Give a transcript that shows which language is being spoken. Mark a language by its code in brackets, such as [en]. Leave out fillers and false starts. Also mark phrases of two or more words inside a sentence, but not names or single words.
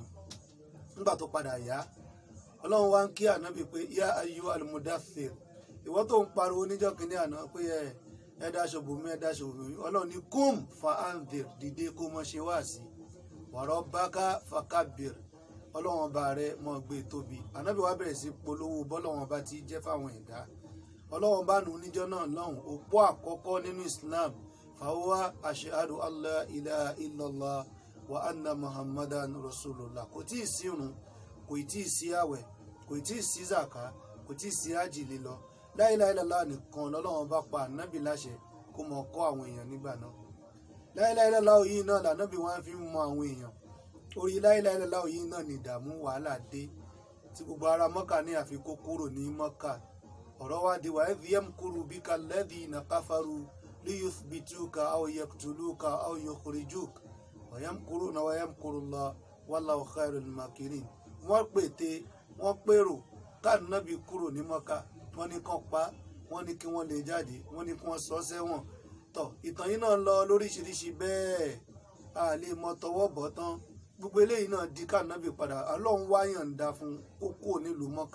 [yo] Nígbà tó padà yá, Ọlọ́run wá ń kí Ànábì pé [ar] يا أيها المدثر, [yo] ìwọ tó ń pariwo níjọ́ kìíní àná pé ẹ dáṣọ bòmí ẹ dáṣọ bòmí, Ọlọ́run ní [ar] قم فأنذر, [yo] dìde kó mọ ṣe wáàsí, [ar] وربك فكبر, [yo] Ọlọ́run ọba rẹ mọ gbé tóbi. Ànábì wá bẹ̀rẹ̀ sí polówó bọ́lọ́run ọba ti jẹ́ fáwọn ẹ̀dá. Ọlọ́run bá nù níjọ́ náà lọ́hùn, òpó àkọ́kọ́ nínú Islam, [ar] فهو أشهد أن لا إله إلا الله وأن محمدا رسول الله. [yo] Kò tí ì sí ìrun, kò tí ì sí àwẹ̀, kò tí ì sí zaka, kò tí ì sí ájì lílọ. [ar] لا إله إلا الله [yo] nìkan lọ́lọ́run bá pa Ànábì láṣẹ kó mọ kọ́ àwọn èèyàn nígbà náà. [ar] لا إله إلا الله [yo] yìí náà l'Ànábì wọn fi ń mọ àwọn èèyàn. Orí [ar] لا إله إلا الله [yo] yìí náà ni ìdààmú wàhálà dé tí gbogbo ará Mọ́kà ní àfikún kúrò ní Mọ́kà. Ọ̀rọ̀ wá di [ar] وإذ يمكر بك الذين كفروا ليثبتوك أو يقتلوك أو يخرجوك ويمكرون ويمكر الله والله خير الماكرين. [yo] Wọ́n pète, wọ́n pèrò k'Ànábì kúrò ní Mọ́kà, wọ́n ní kán pa, wọ́n ní kí wọ́n lè jáde, wọ́n ní kí wọ́n sọ sẹ́wọ̀n. Tọ̀, ìtàn yìí náà lọ lóríṣiríṣi bẹ́ẹ̀, a lè mọ tọwọ́ bọ̀ tán. Gbogbo eléyìí náà di k'Ànábì padà, Ọlọ́run wá yọ̀ǹda fún ó kúrò nílùú Mọ́kà.